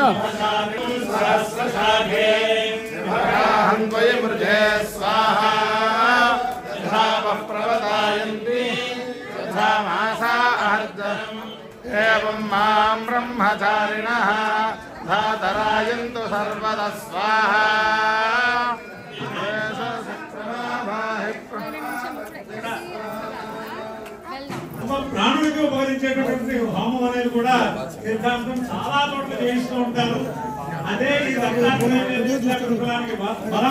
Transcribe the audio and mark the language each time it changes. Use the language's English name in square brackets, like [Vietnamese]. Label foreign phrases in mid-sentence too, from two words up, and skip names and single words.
[Sanskrit] सहस्रशाखे भगाहन्वय मृजे स्वाहा यथा वः प्रवदायन्ति तथा मासा अर्धम् एवं मां ब्रह्मचारिणः धातरायन्तु सर्वदा स्वाहा [Telugu] ప్రాణులకు ఉపకరించేటటువంటి హోమం అనేది కూడా సిద్ధాంతం చాలా చోట్ల చేయిస్తూ ఉంటారు. అదే ఈ దక్షిణానికి బలం.